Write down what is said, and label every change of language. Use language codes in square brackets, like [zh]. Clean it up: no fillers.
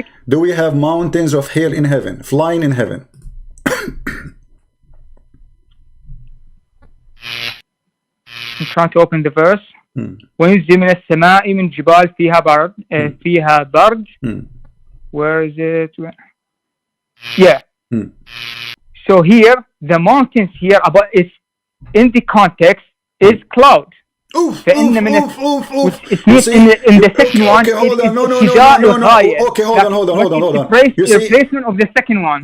[en] Do we have mountains of hail in heaven, flying in heaven? I'm trying to open the verse. [ar] وينزل من السماء من جبال فيها برد. [en] Where is it? Yeah. So here, the mountains here, about it's in the context is cloud. It's in the second one. Okay, hold on. No. Okay, hold on. Replacement of the second one.